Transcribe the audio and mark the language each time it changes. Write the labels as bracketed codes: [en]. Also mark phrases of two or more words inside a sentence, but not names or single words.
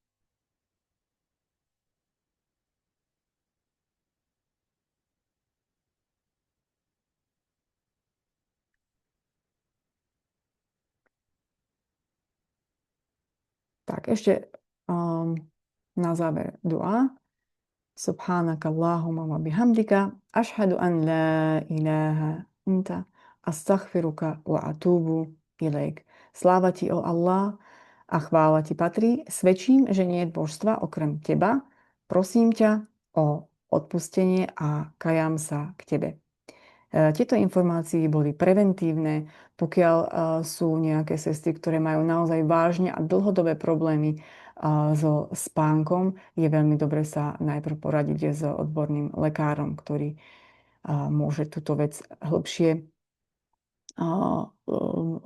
[sk] Tak ešte na záver dua. [ar] سبحانك اللهم وبحمدك أشهد أن لا إله أنت أستغفرك وأتوب إليك. [sk] Sláva ti, o Allah, a chvála ti patrí. Svedčím, že nie je božstva okrem teba. Prosím ťa o odpustenie a kajám sa k tebe. Tieto informácie boli preventívne, pokiaľ sú nejaké sestry, ktoré majú naozaj vážne a dlhodobé problémy so spánkom, je veľmi dobre sa najprv poradiť s odborným lekárom, ktorý môže túto vec hĺbšie odchytiť.